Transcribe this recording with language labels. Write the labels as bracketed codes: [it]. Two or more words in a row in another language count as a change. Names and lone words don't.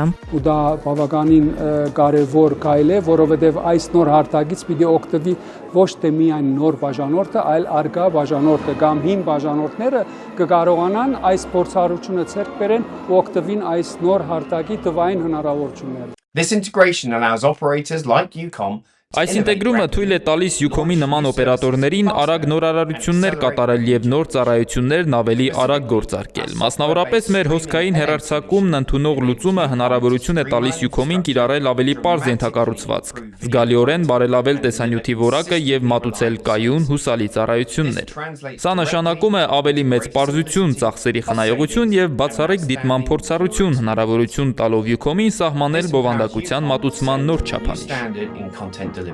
[hy] Ու դա բավականին կարևոր քայլ է, որովհետեւ այս նոր հարթակից պիտի օգտվի ոչ թե միայն նոր բաժանորդը, այլ արգա բաժանորդը կամ հին բաժանորդները կկարողանան այս փորձառությունը ցերկ բերեն ու օգտվին այս նոր հարթակի տվային հնարավորություններից։ [en] This integration allows operators like Ucom [hy] Այս ինտեգրումը թույլ է տալիս Ucom-ի նման օպերատորներին արագ նորարարություններ կատարել եւ նոր ծառայություններն ավելի արագ գործարկել։ Մասնավորապես մեր հոսքային հեռարձակումն ընդունող լուծումը հնարավորություն է տալիս Ucom-ին կիրառել ավելի պարզ ենթակառուցվածք, զգալիորեն բարելավել տեսանյութի որակը եւ մատուցել կայուն, հուսալի ծառայություններ։ Սա նշանակում է ավելի մեծ պարզություն, ծախսերի խնայողություն եւ բացառիկ դիտման փորձառություն, հնարավորություն տալով Ucom-ին սահմանել բովանդակության մատուցման նոր չափանիշ։